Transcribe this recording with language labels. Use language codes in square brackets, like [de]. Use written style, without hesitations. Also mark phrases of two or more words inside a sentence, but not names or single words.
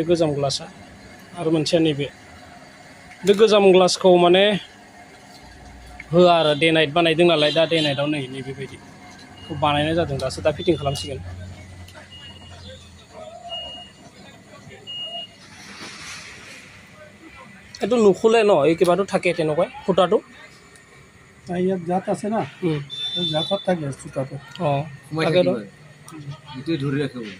[brx] गोजाम ग्लासआ आरो मोनसेया नैबे बे गोजाम ग्लासखौ माने होआ आरो [en] day night [brx] बानायदों नालाय दा [en] day night [brx] नै नैबेबायदिखौ बानायनाय जादों दासो दा फिटिं खालामसिगोन [as] এইটো নুখোলে ন এইকেইবাৰটো থাকে তেনেকুৱা ফুটাটো ইয়াত জাত আছে না জাতত থাকে ফুটাটো থাকে ন গোটেই ধৰি ৰাখিব